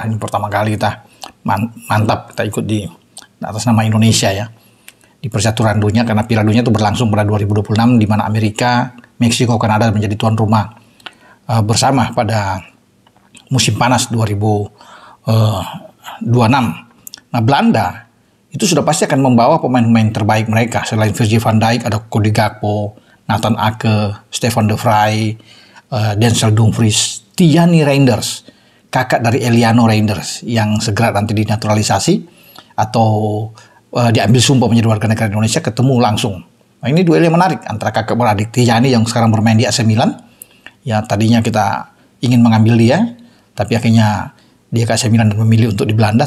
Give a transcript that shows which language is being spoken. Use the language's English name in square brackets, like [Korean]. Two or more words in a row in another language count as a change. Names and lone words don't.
[Indonesian] Ini pertama kali kita mantap kita ikut di atas nama Indonesia ya di percaturan dunia, karena Piala Dunia itu berlangsung pada 2026 di mana Amerika, Meksiko, Kanada menjadi tuan rumah bersama pada musim panas 2026. Nah, Belanda itu sudah pasti akan membawa pemain-pemain terbaik mereka. Selain Virgil van Dijk ada Cody Gakpo, Nathan Ake, Stefan de Vrij, Denzel Dumfries, Tijani Reinders, kakak dari Eliano Reinders yang segera nanti dinaturalisasi atau diambil sumpah menjadi warga negara Indonesia, ketemu langsung. Nah, ini duel yang menarik antara kakak beradik. Tijani yang sekarang bermain di AC Milan. Ya, tadinya kita ingin mengambil dia, tapi akhirnya dia ke AC Milan dan memilih untuk di Belanda.